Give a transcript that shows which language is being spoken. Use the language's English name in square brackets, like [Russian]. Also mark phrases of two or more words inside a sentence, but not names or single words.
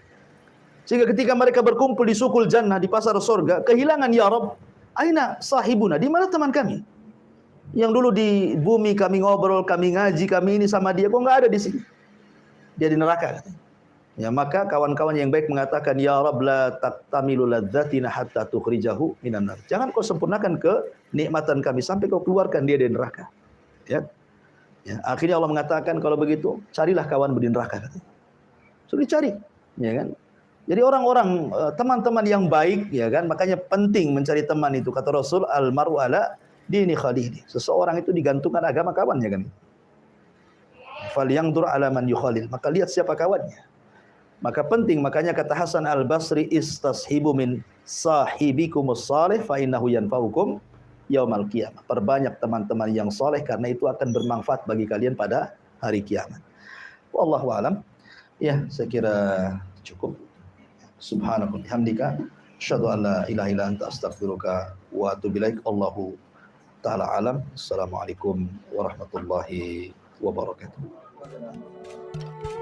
[Indonesian] Sehingga ketika mereka berkumpul di [Arabic] سوق الجنة, [Indonesian] di pasar surga, kehilangan, [Arabic] يا رب، أين صاحبنا, [Indonesian] di mana teman kami? Yang dulu di bumi kami ngobrol, kami ngaji, kami ini sama dia, kok nggak ada di sini? Dia di neraka. Ya, maka kawan-kawan yang baik mengatakan, [Arabic] يا رب, لا تكتمل لذتنا حتى تخرجه من النار. [Indonesian] Jangan kau sempurnakan kenikmatan kami sampai kau keluarkan dia dari neraka. Ya. Ya, akhirnya Allah mengatakan, kalau begitu carilah kawan di neraka. Sudah dicari, ya kan? Jadi orang-orang, teman-teman yang baik, ya kan, makanya penting mencari teman itu. Kata Rasul, [Arabic] المرء على دين خليله. [Indonesian] Seseorang itu digantungkan agama kawannya kan. [Arabic] فلينظر على من يخالل. [Indonesian] Maka lihat siapa kawannya. Maka penting, makanya kata Hasan al-Basri, [Arabic] استصحبوا من صاحبكم الصالح فإنه ينفعكم يوم القيامة. [Indonesian] Perbanyak teman-teman yang saleh karena itu akan bermanfaat bagi kalian pada hari kiamat. [Arabic] والله أعلم. [Indonesian] Ya, saya kira cukup. [Arabic] سبحان الله بحمدك أشهد أن لا إله إلا أنت أستغفرك وأتوب إليك. الله تعالى أعلم. السلام عليكم ورحمة الله وبركاته.